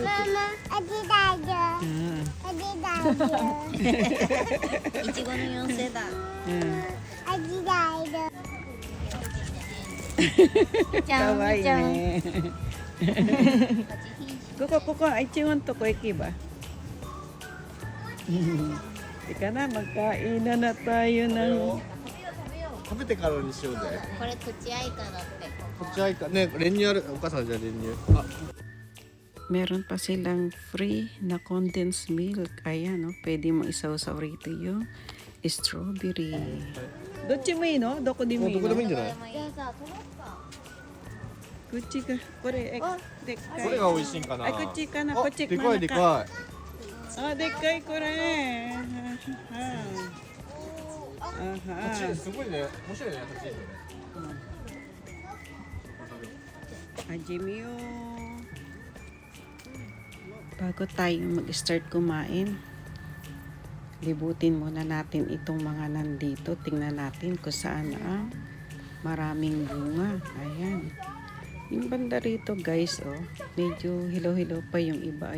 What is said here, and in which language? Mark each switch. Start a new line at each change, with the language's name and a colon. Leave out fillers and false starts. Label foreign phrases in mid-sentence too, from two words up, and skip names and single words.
Japanese: いちごの妖精だ。じゃんかわいいじゃん。ね。ここ、いちごのとこ行けば。
Filipino: Teka na, magkain na tayo ng...
Japanese: 食べてからにしようぜ。これ口愛花だって。こっちはいいかね、練乳ある。お母さんじゃあ練乳。あ、
Filipino: Meron pa silang free na condensed milk. Ayan, no? Pwede mo isaw-saw rito yung strawberry. Dochi mo yun, no? Doko di mo
Japanese: どこでもいいん
Filipino: yun.
Japanese: じゃない？じゃあさ、取ろうか。こっちか。これ、でっかい。これが美味しいんかな。あ、こっちかな。こっちでかいでかい。あ、でっかいこれ。蜂すごいね。面白いね、蜂ね。始めよ.
Filipino: Bago tayo mag-start kumain, libutin muna natin itong mga nandito. Tingnan natin kung saan ang maraming bunga. Ayan. Yung banda rito guys, oh, medyo hilaw-hilaw pa yung iba.